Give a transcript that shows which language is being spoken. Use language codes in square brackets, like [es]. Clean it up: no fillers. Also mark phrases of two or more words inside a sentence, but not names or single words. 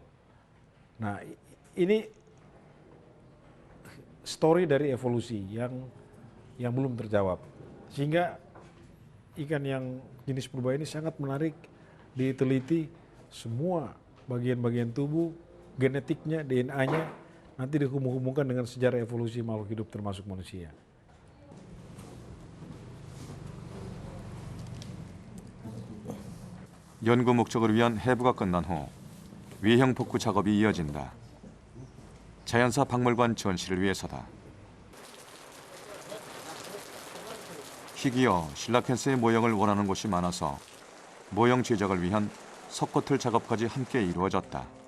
[id] Nah, ini story dari evolusi yang belum terjawab, sehingga ikan yang jenis purba ini sangat menarik diteliti semua bagian-bagian tubuh, genetiknya, DNA-nya, nanti dihubung-hubungkan dengan sejarah evolusi makhluk hidup termasuk manusia. [ko] 연구 목적을 위한 해부가 끝난 후 위형 복구 작업이 이어진다. 자연사 박물관 전시를 위해서다. 희귀어 실라켄스의 모형을 원하는 곳이 많아서 모형 제작을 위한 석고틀 작업까지 함께 이루어졌다.